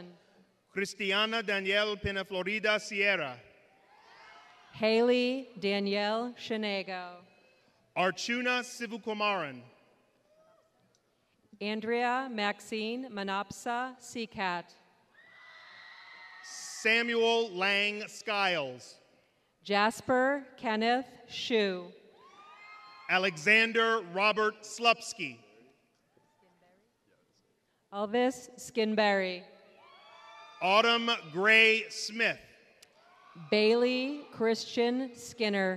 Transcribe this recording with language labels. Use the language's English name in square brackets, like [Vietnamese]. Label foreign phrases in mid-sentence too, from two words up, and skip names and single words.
[English] Cristiana Danielle Pinaflorida Sierra. Haley Danielle Shanego. Archuna Sivukumaran. Andrea Maxine Manapsa Seacat. Samuel Lang Skiles. Jasper Kenneth Shu. Alexander Robert Slupsky. Elvis Skinberry. Autumn Gray Smith. Bailey Christian Skinner.